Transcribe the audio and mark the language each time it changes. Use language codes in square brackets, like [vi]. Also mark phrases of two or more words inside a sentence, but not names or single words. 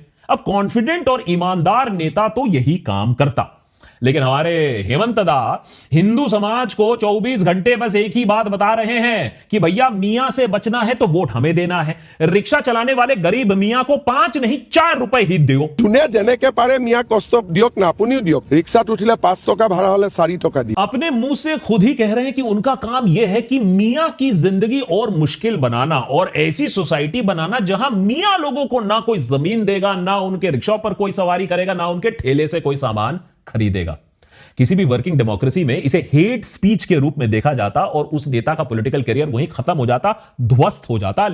[hi] अब कॉन्फिडेंट और ईमानदार नेता तो यही काम करता, लेकिन हमारे हेमंत दा हिंदू समाज को 24 घंटे बस एक ही बात बता रहे हैं कि भैया मियां से बचना है तो वोट हमें देना है। रिक्शा चलाने वाले गरीब मियां को 5 नहीं 4 रुपए ही दियो। [as] যোনে যেনেকে পাৰে মিয়া কষ্ট দিয়ক না, আপুনিও দিয়ক। ৰিক্সাত উঠিলে 5 টকা ভাড়া হলে 4 টকা দি। [hi] अपने मुंह से खुद ही कह रहे हैं कि उनका काम यह है कि मियां की जिंदगी और मुश्किल बनाना, और ऐसी सोसाइटी बनाना जहां मियां लोगों को ना कोई जमीन देगा, ना उनके रिक्शा पर कोई सवारी करेगा, ना उनके ठेले से कोई सामान खरीदेगा। किसी भी [en] working democracy [hi] में इसे [en] hate speech [hi] के रूप में देखा जाता, और उस नेता का [en] political career [hi] वहीं खत्म हो जाता, ध्वस्त हो जाता।